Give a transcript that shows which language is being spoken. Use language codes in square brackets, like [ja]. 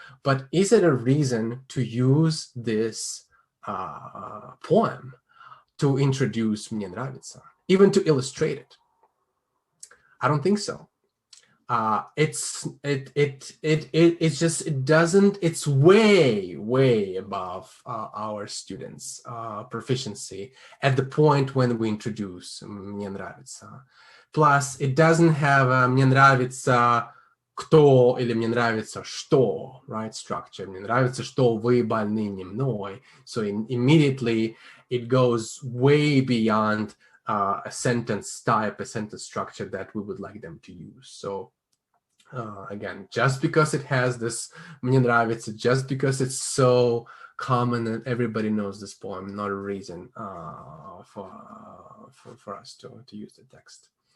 [en] But is it a reason to use this poem to introduce "Мне нравится," even to illustrate it? I don't think so. It's way above our students' proficiency at the point when we introduce "Мне нравится." Plus, it doesn't have [ru] "Мне нравится кто" или "Мне нравится что," [en] right? Structure. [ru] "Мне нравится что вы больны не мной." [en] So immediately it goes way beyond a sentence type, a sentence structure that we would like them to use. So again, just because it has this "Мне нравится," just because it's so common and everybody knows this poem, not a reason for us to use the text.